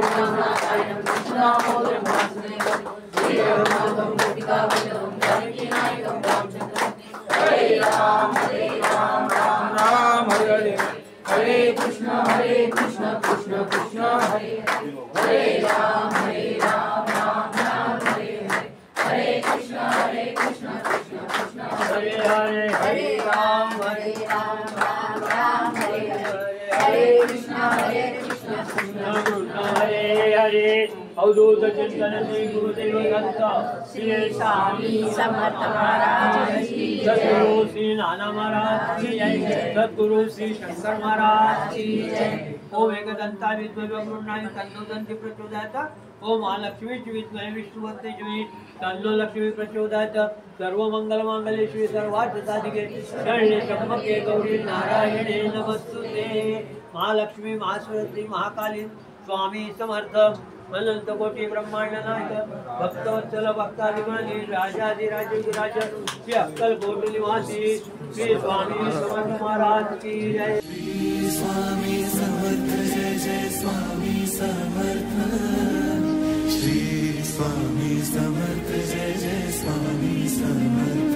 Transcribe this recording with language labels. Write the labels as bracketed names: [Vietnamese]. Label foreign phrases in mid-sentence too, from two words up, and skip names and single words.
[Sanskrit] हरे कृष्ण कृष्ण कृष्ण हरे हरे राम राम राम हरे हरे कृष्ण कृष्ण कृष्ण हरे हरे हरे राम राम राम हरे हरे कृष्ण कृष्ण कृष्ण हरे हरे। [Hindi] अवधूत चिंतन श्री गुरुदेव दत्त श्री स्वामी समर्थ महाराज की सद्गुरु श्री नाना महाराज की जय, सद्गुरु श्री शंकर महाराज की जय। [Sanskrit] ओम एकदंता विद्वैवगुरुनाय तन्नो दंती प्रचोदयात्। ओम महालक्ष्मी विद्महे विष्णुवते धीमहि तन्नो लक्ष्मी प्रचोदयात्। सर्वमंगलमांगल्ये श्री सर्वार्थ साधिके शरण्ये त्र्यंबके गौरी नारायणे नमस्तुते। [Hindi] महालक्ष्मी महासरस्वती महाकाली स्वामी समर्थ अनंत कोटी ब्रह्मांड नायक भक्तवत्सल भक्तादिमानी राजाधिराज श्री अक्कलकोट निवासी श्री स्वामी समर्थ महाराज की जय। स्वामी समर्थ जय जय स्वामी समर्थ, श्री स्वामी समर्थ जय जय स्वामी समर्थ।